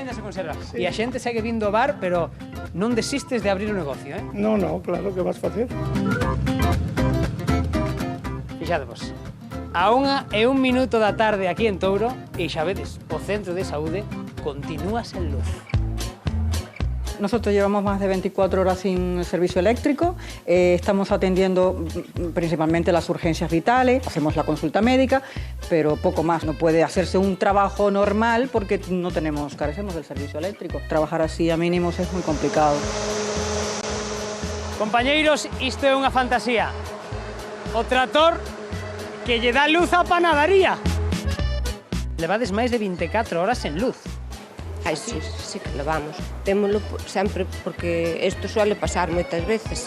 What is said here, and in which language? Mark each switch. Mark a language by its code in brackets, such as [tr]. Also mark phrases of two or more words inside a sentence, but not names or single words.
[gl] ainda se conserva. Sí. E a xente segue vindo ao bar, pero non desistes de abrir o negocio, eh? No, claro, que vas facer? Fixadevos. A 1:01 da tarde aquí en Touro, e xa vedes, o centro de saúde continúa sen luz. [es] Nosotros llevamos más de 24 horas sin servicio eléctrico, estamos atendiendo principalmente las urgencias vitales, hacemos la consulta médica, pero poco más. No puede hacerse un trabajo normal porque no carecemos del servicio eléctrico. Trabajar así a mínimos es muy complicado. [gl] Compañeiros, isto é unha fantasía. O trator que lle dá luz á panadaría. Levades máis de 24 horas sen luz. Ai, sí que levamos. Témolo sempre porque isto suele pasar moitas veces.